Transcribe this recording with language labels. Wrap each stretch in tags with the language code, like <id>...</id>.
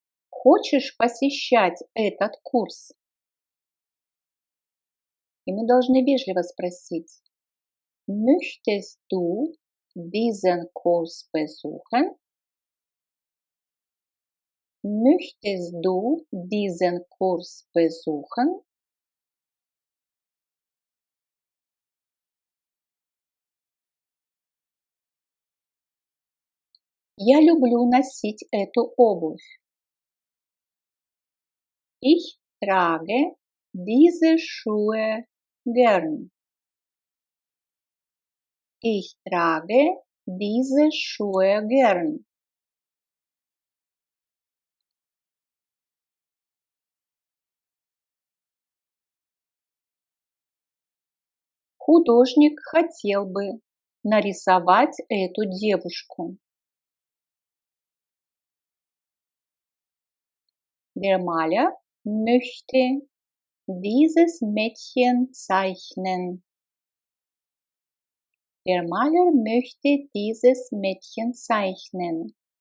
<ru>Хочешь посещать этот курс? И мы должны вежливо спросить:</ru> <de>Möchtest du diesen Kurs besuchen? Möchtest du diesen Kurs besuchen?</de> <ru>Я люблю носить эту обувь.</ru> <de>Ich trage diese Schuhe gern. Ich trage diese Schuhe gern.</de> <ru>Художник хотел бы нарисовать эту девушку.</ru> <de>Der Maler möchte dieses Mädchen zeichnen. Der Maler möchte dieses Mädchen zeichnen.</de>